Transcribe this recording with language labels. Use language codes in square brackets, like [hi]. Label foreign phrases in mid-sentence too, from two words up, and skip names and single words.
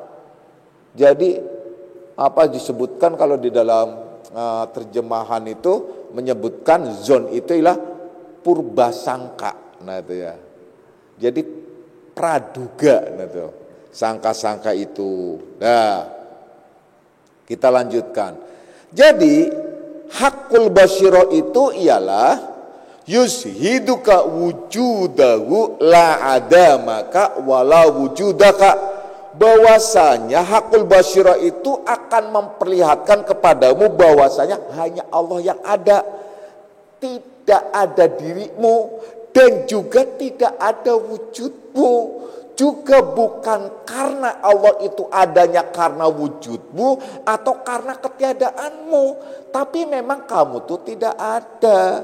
[id] Jadi apa disebutkan kalau di dalam terjemahan itu menyebutkan zon itu ialah purbasangka. Nah itu ya. Jadi praduga, nah itu sangka-sangka itu. Nah, kita lanjutkan. Jadi [ar] حق البصيرة [id] itu ialah [ar] يشهدك وجوده لا عدمك ولا وجودك. [id] Bahwasanya [ar] حق البصيرة [id] itu akan memperlihatkan kepadamu bahwasanya hanya Allah yang ada, tidak ada dirimu, dan juga tidak ada wujudmu. Juga bukan karena Allah itu adanya karena wujudmu atau karena ketiadaanmu, tapi memang kamu tuh tidak ada.